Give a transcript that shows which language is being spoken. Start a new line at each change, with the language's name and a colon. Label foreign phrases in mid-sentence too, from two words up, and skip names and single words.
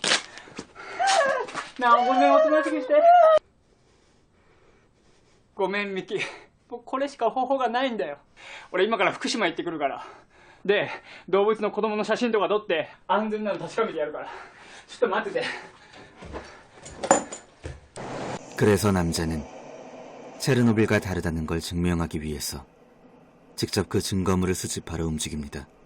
Japanese: なあ、ごめん、おとなしくして。ごめん、ミキ。もうこれしか方法がないんだよ。俺今から福島行ってくるから。で、動物の子供の写真とか撮って安全なの確かめてやるから。ちょっと待ってて。
Korean: 그래서 남자는 체르노빌과 다르다는 걸 증명하기 위해서 직접 그 증거물을 수집하러 움직입니다.